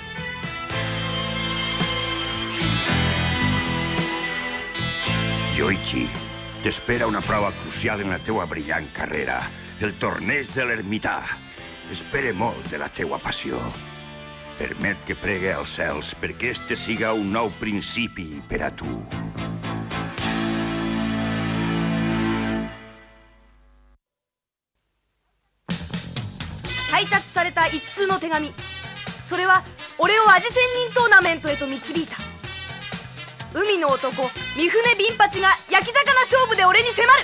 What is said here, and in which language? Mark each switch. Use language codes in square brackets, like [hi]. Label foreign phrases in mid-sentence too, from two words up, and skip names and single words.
[ca] Yoichi, t'espera una prova crucial en la teua brillant carrera, el torneig de l'ermità. Espere molt de la teua passió. Permet que pregue als cels perquè este siga un nou principi per a tu. [ja] 配達された一通の手紙。それは俺を味仙人トーナメントへと導いた。海の男三船ビンパチが焼き魚勝負で俺に迫る。